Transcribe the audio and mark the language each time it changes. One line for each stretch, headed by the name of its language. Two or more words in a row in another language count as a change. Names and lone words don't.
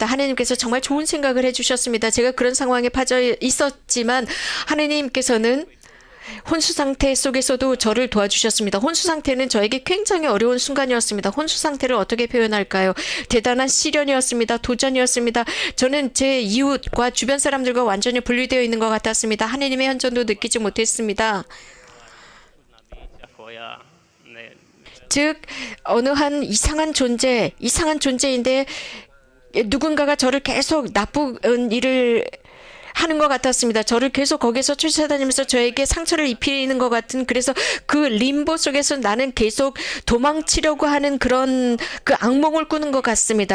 Korean: 하나님께서 정말 좋은 생각을 해 주셨습니다. 제가 그런 상황에 빠져 있었지만 하나님께서는 혼수 상태 속에서도 저를 도와주셨습니다. 혼수 상태는 저에게 굉장히 어려운 순간이었습니다. 혼수 상태를 어떻게 표현할까요? 대단한 시련이었습니다. 도전이었습니다. 저는 제 이웃과 주변 사람들과 완전히 분리되어 있는 것 같았습니다. 하나님의 현존도 느끼지 못했습니다.
Croatian: bića koja ne,
Korean: 즉 어느 한 이상한 존재인데 누군가가 저를 계속 나쁜 일을 하는 것 같았습니다. 저를 계속 거기서 쫓아다니면서 저에게 상처를 입히는 것 같은 그래서 그 림보 속에서 나는 계속 도망치려고 하는 그런 그 악몽을 꾸는 것 같습니다.